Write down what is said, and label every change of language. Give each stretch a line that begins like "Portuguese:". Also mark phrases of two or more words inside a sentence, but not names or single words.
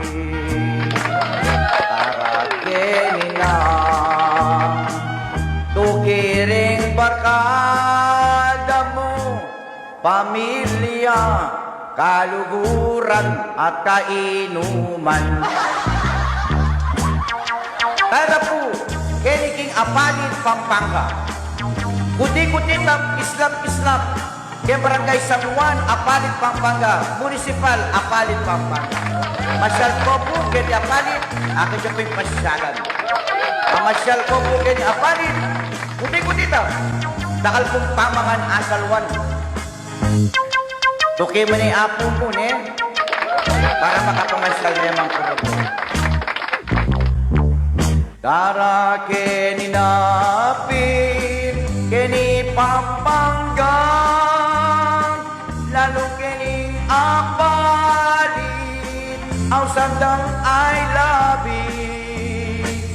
Pampanga: Tara kenina, tukiring barkada mo, pamilya, kaluguran at kainuman. Tara po, keniking apalit Pampanga, kuti-kuti tap islap, kaya barangay San Juan, apalit Pampanga, municipal, apalit Pampanga. Masyal ko po kaya apalit, akin siya po yung pasyalan. Ang masyal ko po kaya apalit, kuti-kuti tap, dakal pong pamangan asalwan. Tuki mo ni apo po para makapamasyal na yung mga po. Tara keninapin, keni Pampanga, lalo keni apalit, ang sandang ay labit.